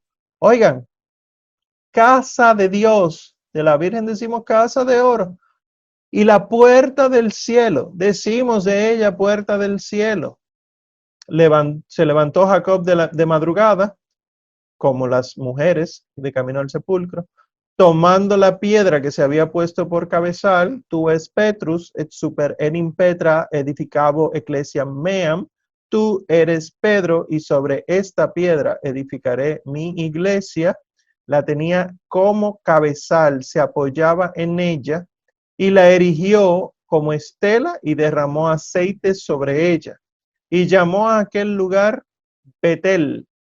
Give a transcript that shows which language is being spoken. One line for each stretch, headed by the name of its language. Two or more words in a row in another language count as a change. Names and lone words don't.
Spanish: Oigan, casa de Dios, de la Virgen decimos casa de oro, y la puerta del cielo, decimos de ella puerta del cielo. Se levantó Jacob de madrugada, como las mujeres de camino al sepulcro, tomando la piedra que se había puesto por cabezal,
Latin: tu es Petrus, et super enim Petra edificabo ecclesiam meam,
Spanish: tú eres Pedro, y sobre esta piedra edificaré mi iglesia. La tenía como cabezal, se apoyaba en ella, y la erigió como estela y derramó aceite sobre ella. Y llamó a aquel lugar Betel.